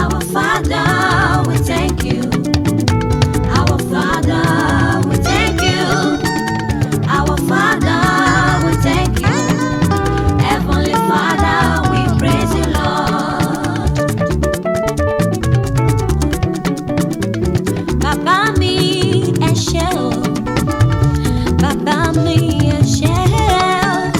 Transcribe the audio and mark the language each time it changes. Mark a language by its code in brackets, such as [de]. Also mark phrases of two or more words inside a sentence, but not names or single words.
[en] Father, we thank you. Our Father, we thank you. Our Father, we thank you. Heavenly Father, we praise you, Lord. [yo] Bàbá mi, ẹ ṣé o. Bàbá mi, ẹ ṣé o.